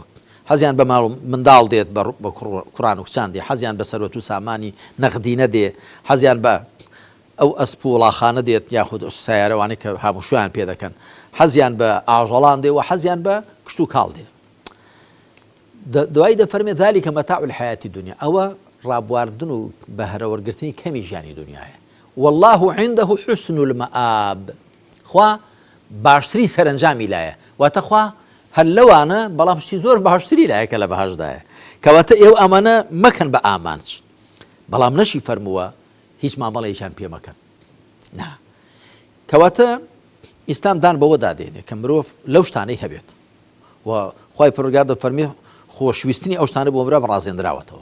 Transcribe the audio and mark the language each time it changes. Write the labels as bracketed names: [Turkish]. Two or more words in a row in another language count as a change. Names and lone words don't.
[Central Kurdish] حەزیان بە منداڵ دێت بە کوڕان و کچان دێ، حەزیان بە سەرۆت و سامانی نەقدینە دێ، حەزیان بە ئەو ئەسپ و وڵاخانە دێت یاخود سیارەوانی کە هەمووشیان پێ دەکەن، حەزیان بە ئاژەڵان دێ و حەزیان بە کشت و کاڵ دێ. دوای دەفەرمێ [Arabic] ذلك متاع الحياة الدنيا [Central Kurdish] ئەوە ڕابواردن و بەهرەوەرگرتنی کەمی ژیانی دنیاە. [Arabic] والله عنده حسن المآب [Central Kurdish] خوا باشتری سەرنجامی لایە واتە خوا هەر لەوانە بەڵام شتی زۆر باشتری لایە کە لە بەهەشدایە کەواتە ئێوە ئەمانە مەکەن بە ئامانج بەڵام نەشی فەرمووە هیچ مامەڵەیەکیان پێ مەکەن. نا کەواتە ئیسلام دان بەوە دادێنێ کە مرۆڤ لەو شتانەی هەبێت و خوای پەروەردگار دەفەرمێ خۆشویستنی ئەو شتانە بۆ مرۆڤ ڕازێنراوەتەوە.